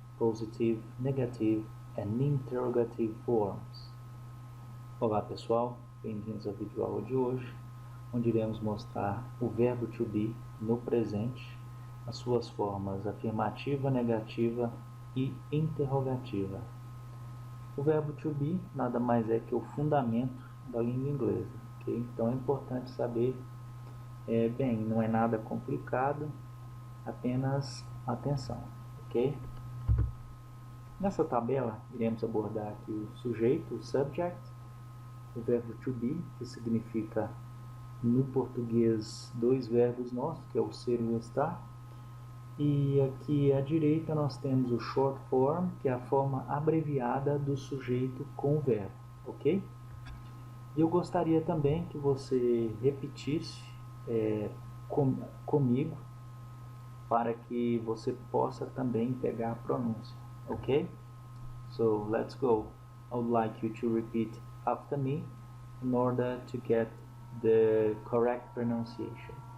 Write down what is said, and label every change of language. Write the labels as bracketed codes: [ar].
[en] Positive, negative and interrogative forms. [pt] Olá pessoal, bem-vindos ao vídeo aula de hoje, onde iremos mostrar o verbo to be no presente, as suas formas afirmativa, negativa e interrogativa. O verbo to be nada mais é que o fundamento da língua inglesa, ok? Então é importante saber, bem, não é nada complicado, apenas atenção, ok? Nessa tabela iremos abordar aqui o sujeito, o subject, o verbo to be, que significa no português dois verbos nossos, que é o ser e o estar. E aqui à direita nós temos o short form, que é a forma abreviada do sujeito com o verbo, ok? E eu gostaria também que você repetisse comigo, para que você possa também pegar a pronúncia, ok? [en] So let's go. I would like you to repeat after me in order to get the correct pronunciation.